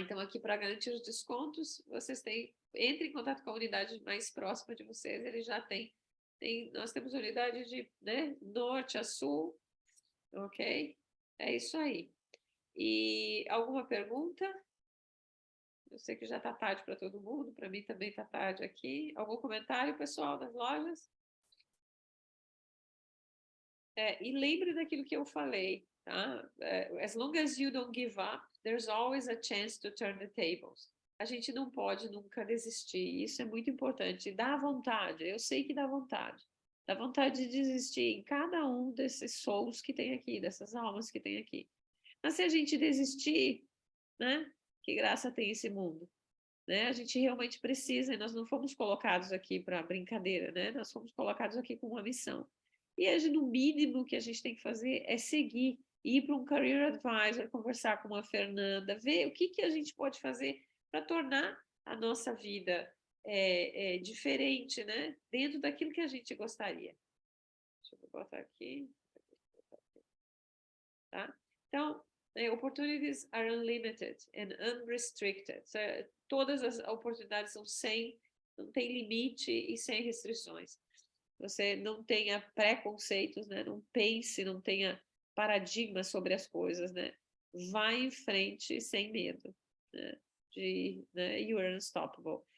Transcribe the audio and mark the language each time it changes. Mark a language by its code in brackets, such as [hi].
[pt] Então, aqui para garantir os descontos, vocês entre em contato com a unidade mais próxima de vocês, eles já nós temos unidade de, né, norte a sul, ok? É isso aí. E alguma pergunta? Eu sei que já está tarde para todo mundo, para mim também está tarde aqui. Algum comentário, pessoal, das lojas? E lembre daquilo que eu falei, tá? [en] As long as you don't give up, there's always a chance to turn the tables. [pt] A gente não pode nunca desistir, isso é muito importante. Dá vontade, eu sei que dá vontade. Dá vontade de desistir em cada um desses souls que tem aqui, dessas almas que tem aqui. Mas se a gente desistir, né? Que graça tem esse mundo? Né? A gente realmente precisa, e nós não fomos colocados aqui para brincadeira, né? Nós fomos colocados aqui com uma missão. E no mínimo que a gente tem que fazer é seguir, ir para um career advisor, conversar com a Fernanda, ver o que a gente pode fazer para tornar a nossa vida diferente, né? Dentro daquilo que a gente gostaria. Deixa eu botar aqui. Tá? [en] Então, opportunities are unlimited and unrestricted. [pt] Todas as oportunidades são não tem limite e sem restrições. Você não tenha preconceitos, né? Não pense, não tenha paradigmas sobre as coisas, né? Vai em frente sem medo, né? [en] You are unstoppable.